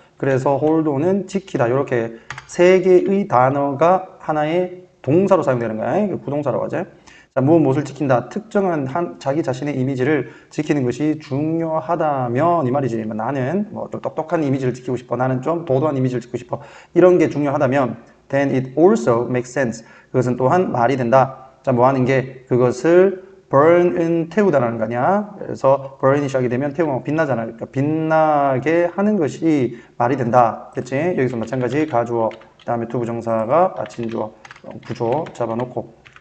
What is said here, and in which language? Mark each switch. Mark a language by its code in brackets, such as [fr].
[ko] 그래서 hold on은 지키다. 이렇게 세 개의 단어가 하나의 동사로 사용되는 거야. 이거 부동사라고 하지. 자, 무엇을 지킨다. 특정한 자기 자신의 이미지를 지키는 것이 중요하다면 이 말이지. 나는 좀 똑똑한 이미지를 지키고 싶어. 나는 좀 도도한 이미지를 지키고 싶어. 이런 게 중요하다면 [en] then it also makes sense. [ko] 그것은 또한 말이 된다. 자, 뭐 하는 게 그것을 burn은 태우다라는 거 아니야. 그래서 burn이 시작이 되면 태우면 빛나잖아. 그러니까 빛나게 하는 것이 말이 된다. 됐지? 여기서 마찬가지 가주어, 그 다음에 투부정사가 진주어, 구조 잡아놓고.